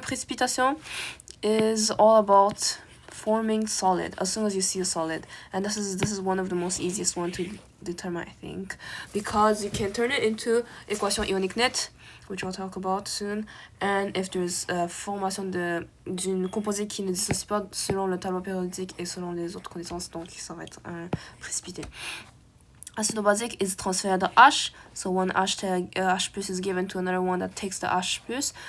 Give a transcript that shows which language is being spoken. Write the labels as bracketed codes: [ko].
[en] Précipitation is all about forming solid as soon as you see a solid. And this is one of the most easiest one to determine, I think. Because you can turn it into équation ionique nette, which I'll talk about soon, and if there's formation [fr] d'une composée qui ne dissocie pas selon le tableau périodique et selon les autres connaissances, donc ça va être précipité. [en] Acido-basique is transferred to H, so one H plus is given to another one that takes the H plus.